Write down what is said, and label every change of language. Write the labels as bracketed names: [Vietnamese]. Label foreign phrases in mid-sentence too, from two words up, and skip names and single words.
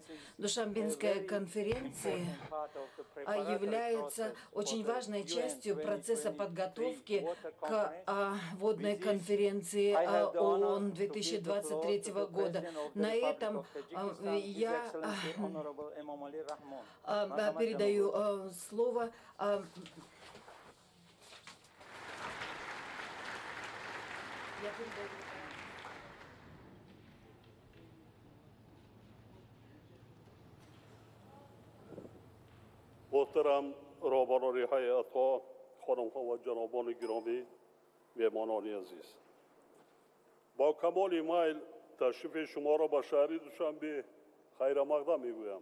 [Russian] Душанбенская конференция является очень важной частью процесса подготовки к водной конференции ООН 2023 года. На этом я передаю слово [Persian] محترم رهبران هیئت‌ها، خانم‌ها و جنابان گرامی، مهمانان عزیز، با کمال میل تشریف شما را به شهر دوشنبه خیرمقدم میگویم.